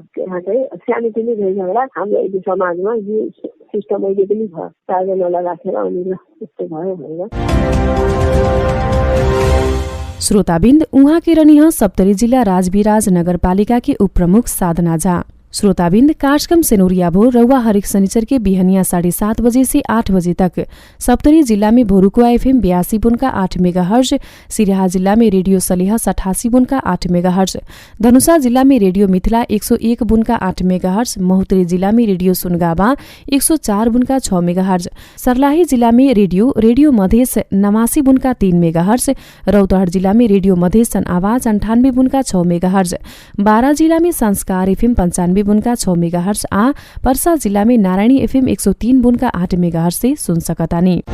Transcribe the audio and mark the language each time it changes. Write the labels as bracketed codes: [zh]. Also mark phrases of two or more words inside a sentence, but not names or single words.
[ne] त्यहाँ चाहिँ सानो ठुलो झगडा हाम्रो अहिले समाजमा यो सिस्टम अहिले पनि छ, 4 जनालाई राखेर अनि यस्तो भयो होइन। [bho] श्रोताबिन्द उहाँ के रनिह सप्तरी जिल्ला राजविराज नगरपालिका की उपप्रमुख साधना झा। श्रोताबिन्द कार्यक्रम सेनोरिया भो रउआ हरेक शनिचर के बिहनिया 7:30 बजे से 8 बजे तक सप्तरी जिला में भोरुकुआ FM 82 8 मेगाहर्ज, सिराहा जिला में रेडियो सलिहा 88 8 मेगाहर्ज, धनुषा जिला में रेडियो मिथिला 101 8 मेगाहर्ज, महोत्तरी जिला में रेडियो सुनगावा 104 6 मेगाहर्ज, सर्लाही जिला में रेडियो मधेस 89 3 मेगाहर्ज, रौतहट जिला में रेडियो मधेस सन आवाज 98 6 मेगाहर्ज, बारा जिला में संस्कार FM 95 6 मेगाहर्ज आ पर्सा जिला में नारायणी FM 103 8 मेगाहर्ज से सुन सकतानी।